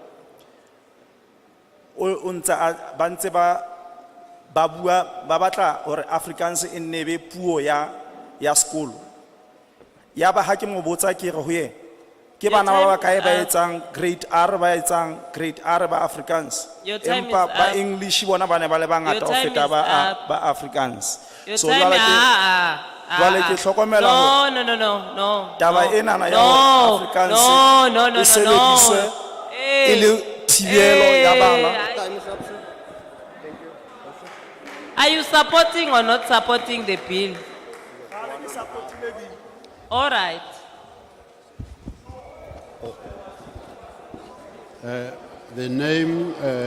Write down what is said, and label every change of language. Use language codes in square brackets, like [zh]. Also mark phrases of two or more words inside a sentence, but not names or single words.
[st] o ntsa ba ntse ba bua ba batla hore Afrikaans e nne be puo ya sekolo ya ba ha ke mo botsa ke re ho ye ke bana ba kae ba etsang [en] grade R [st] ba etsang [en] grade R [st] ba Afrikaans empa ba English bona ba ne ba le bangata ho feta ba Afrikaans so jwale ke hlokomela ho [en] No. [st] taba ena na ya Afrikaans e sebediswe e le thibelo ya bana. [en] Are you supporting or not supporting the bill? All right. The name